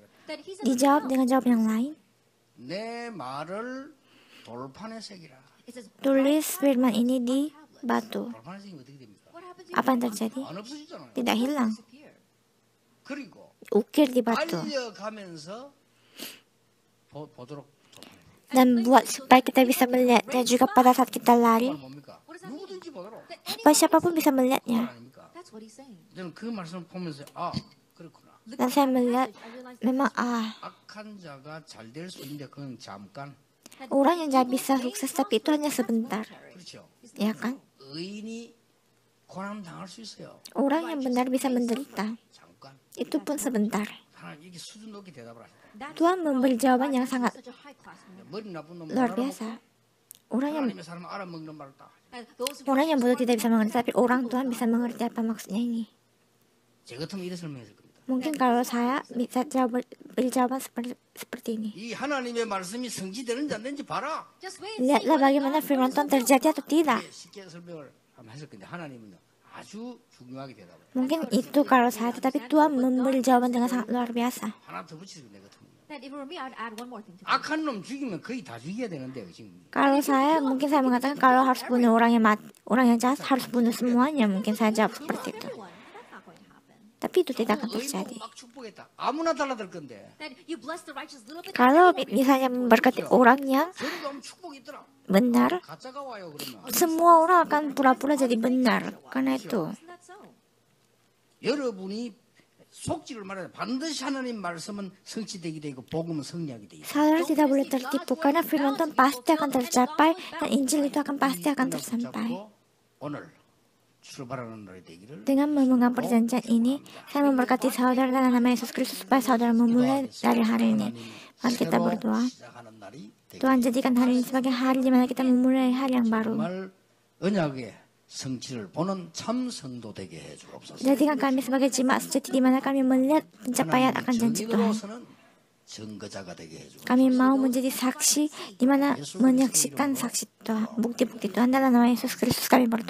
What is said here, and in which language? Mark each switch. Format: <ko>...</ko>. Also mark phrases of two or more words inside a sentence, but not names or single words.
<en>That he says</en> <id>dijawab dengan jawaban yang lain.</id> <ko>내 말을 돌판에 새기라.</ko> <en>it says</en> <id>Tulis firman ini di batu.</id> <ko>돌판에 새기면 어떻게 됩니까?</ko> <en>what happens if</en> <id>Apa yang terjadi?</id> <ko>안 없어지잖아요.</ko> <id>Tidak hilang.</id> <en>disappear?</en> <ko>그리고</ko> <id>Ukir di batu.</id> <ko>알려가면서 보도록 돌판에.</ko> <id>Dan buat supaya kita bisa melihatnya juga pada saat kita lari.</id> <ko>뭡니까? 누구든지 보도록.</ko> <id>Supaya siapapun bisa melihatnya.</id> <ko>아닙니까?</ko> <en>That's what he's saying.</en> <ko>저는 그 말씀을 보면서 그렇구나.</ko> <id>Dan saya melihat</id> <en>I realized</en> <id>memang</id> <ko>악한 자가 잘 될 수 있는데 그건 잠깐.</ko> <id>orang yang tidak bisa sukses tapi itu hanya sebentar.</id> <ko>그렇죠.</ko> <id>Ya kan?</id> <ko>의인이 고난 당할 수 있어요.</ko> <id>Orang yang benar bisa menderita.</id> <ko>잠깐.</ko> <id>Itu pun sebentar.</id> <ko>하나님 이게 수준 높게 대답을 하시다.</ko> <id>Tuhan memberi jawaban yang sangat</id> <en>such a high class man.</en> <ko>머리 나쁜 놈</ko> <id>luar biasa. Orang yang</id> <ko>하나님의 사람 알아먹는 말을 다.</ko> <en>And those who</en> <id>orang yang bodoh tidak bisa mengerti, tapi orang Tuhan bisa mengerti apa maksudnya ini.</id> <ko>제 같으면 이래 설명했을 겁니다.</ko> <id>Mungkin kalau saya bisa beri jawaban seperti ini.</id> <ko>이 하나님의 말씀이 성취되는지 안 되는지 봐라.</ko> <en>just wait and see</en> <id>Lihatlah bagaimana firman Tuhan terjadi atau tidak.</id> <ko>쉽게 설명을 한번 했을 건데 하나님은 아주 중요하게 대답을.</ko> <id>Mungkin itu kalau saya, tetapi Tuhan memberi jawaban dengan sangat luar biasa.</id> <ko>하나 더 붙이세요 내 같으면.</ko> <en>that if it were me, I'd add one more thing to that.</en> <ko>악한 놈 죽이면 거의 다 죽여야 되는데 지금.</ko> <id>Kalau saya, mungkin saya mengatakan kalau harus bunuh orang yang jahat harus bunuh semuanya. Mungkin saya jawab seperti itu.</id> <en>Everyone. That's not going to happen.</en> <id>Tapi itu tidak akan terjadi.</id> <ko>막 축복했다. 아무나 달라들 건데.</ko> <en>That you bless the righteous little bit.</en> <id>Kalau misalnya memberkati orang yang</id> <ko>저리도 하면 축복이 있더라.</ko> <id>benar,</id> <ko>가짜가 와요 그러면.</ko> <id>semua orang akan pura-pura jadi benar. Karena itu,</id> <en>Isn't that so?</en> <ko>여러분이 속지를 말해야 반드시 하나님 말씀은 성취되게 되고 복음은 성취하게 되고.</ko> <id>saudara tidak boleh tertipu karena firman Tuhan pasti akan tercapai dan Injil itu akan pasti akan tersampai.</id> <ko>오늘 출발하는 날이 되기를.</ko> <id>Dengan memegang perjanjian ini, saya memberkati saudara dalam nama Yesus Kristus supaya saudara memulai dari hari ini. Mari kita berdoa.</id> <ko>시작하는 날이 되기를.</ko> <id>Tuhan jadikan hari ini sebagai hari di mana kita memulai hari yang baru.</id> <ko>정말 언약의 성취를 보는 참 성도 되게 해 주옵소서.</ko> <id>Jadikan kami sebagai jemaat sejati di mana kami melihat pencapaian akan janji Tuhan.</id> <ko>정의로서는 증거자가 되게 해 주옵소서.</ko> <id>Kami mau menjadi saksi di mana menyaksikan saksi Tuhan, bukti-bukti Tuhan dalam nama Yesus Kristus kami berdoa.</id>